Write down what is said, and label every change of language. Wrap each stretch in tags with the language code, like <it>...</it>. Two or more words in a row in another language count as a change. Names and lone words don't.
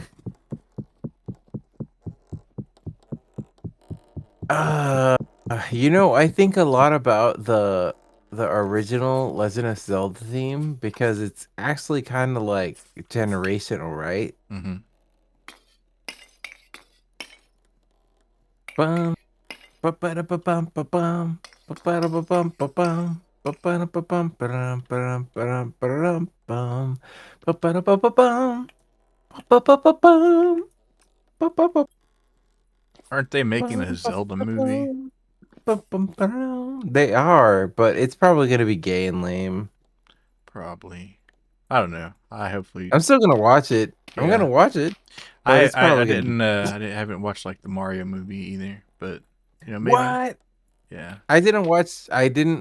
<en>I think a lot about the original Legend of Zelda theme because it's actually kind of like generational, right? Mm-hmm. Bum, ba-ba-da-ba-bum, ba-bum, ba-ba-da-ba-bum, ba-bum, ba-ba-da-ba-bum, ba-dum, ba-dum, ba-dum, ba-dum, bum, ba-ba-da-ba-ba-bum, ba-ba-ba-ba-bum, ba-ba-ba-bum, Aren't they making a Zelda movie? ba-bum-ba-dum. They are, but it's probably gonna be gay and lame. Probably. I don't know. I hopefully. I'm still gonna watch it. I'm Yeah. gonna watch it. but it's I probably gonna be haven't watched like the Mario movie either, but maybe. what? Yeah. I didn't watch. I didn't.</en>